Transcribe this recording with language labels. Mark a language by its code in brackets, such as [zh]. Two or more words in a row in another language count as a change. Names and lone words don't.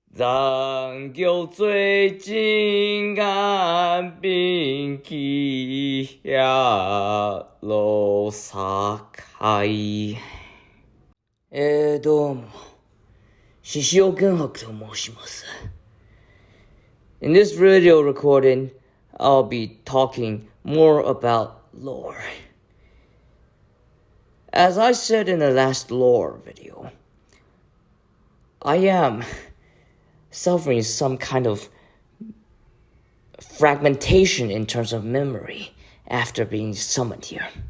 [ja] 人叫最近眼边起呀路撒开。どうも、獅子王玄白と申します。 [en] In this radio recording, I'll be talking more about lore. As I said in the last lore video, I am suffering some kind of fragmentation in terms of memory after being summoned here.